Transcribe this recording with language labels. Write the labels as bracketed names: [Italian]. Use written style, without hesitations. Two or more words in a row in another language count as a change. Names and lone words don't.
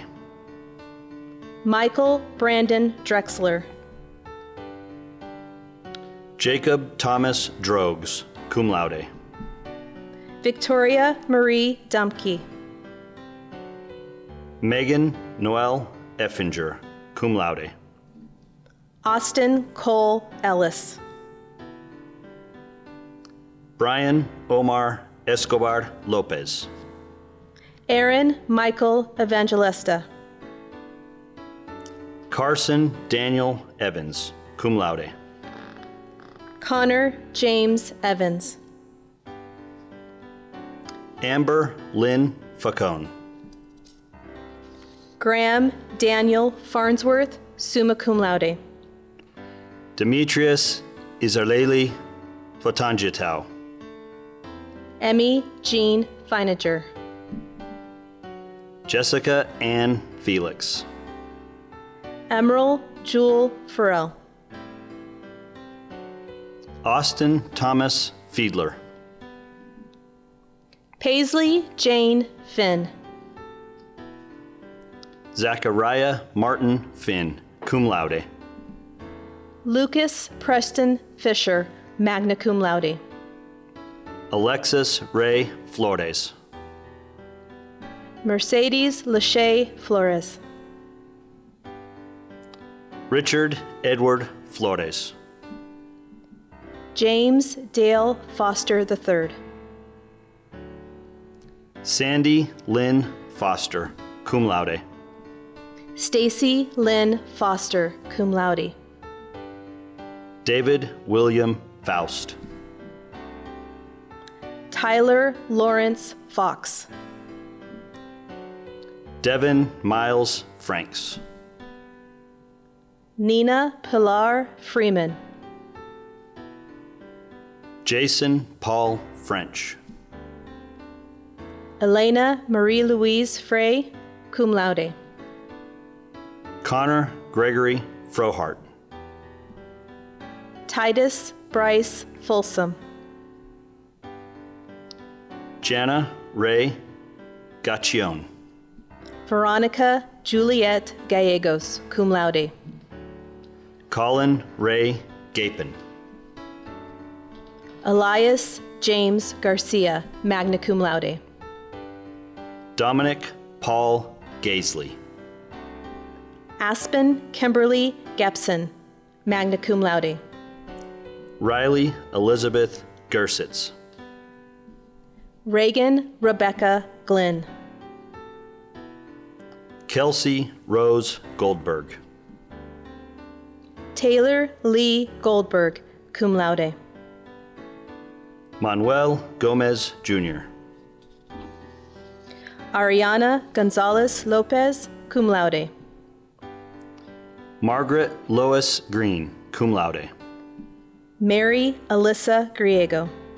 [English] Michael Brandon Drexler. Jacob Thomas Drogs, [Latin] cum laude. [English] Victoria Marie Dumpke. Megan Noel Effinger, [Latin] cum laude. [English] Austin Cole Ellis. Brian Omar Escobar Lopez. Aaron Michael Evangelista. Carson Daniel Evans, [Latin] cum laude. [English] Connor James Evans. Amber Lynn Facone. Graham Daniel Farnsworth, [Latin] summa cum laude. [English] Demetrius Izarleli Fotangitau. Emmy Jean Feiniger. Jessica Ann Felix. Emerald Jewel Farrell. Austin Thomas Fiedler. Paisley Jane Finn. Zachariah Martin Finn, [Latin] cum laude. [English] Lucas Preston Fisher, [Latin] magna cum laude. [English] Alexis Ray Flores. Mercedes Lachey Flores. Richard Edward Flores. James Dale Foster III. Sandy Lynn Foster, [Latin] cum laude. [English] Stacy Lynn Foster, [Latin] cum laude. [English] David William Faust. Tyler Lawrence Fox. Devin Miles Franks. Nina Pilar Freeman. Jason Paul French. Elena Marie Louise Frey, [Latin] cum laude. [English] Connor Gregory Frohart. Titus Bryce Folsom. Jana Ray Gaccione. Veronica Juliet Gallegos, [Latin] cum laude. [English] Colin Ray Gapin. Elias James Garcia, [Latin] magna cum laude. [English] Dominic Paul Gaisley. Aspen Kimberly Gepson, [Latin] magna cum laude. [English] Riley Elizabeth Gersitz. Reagan Rebecca Glenn. Kelsey Rose Goldberg. Taylor Lee Goldberg, [Latin] cum laude. [English] Manuel Gomez Jr. Ariana Gonzalez Lopez, [Latin] cum laude. [English] Margaret Lois Green, [Latin] cum laude. [English] Mary Alyssa Griego.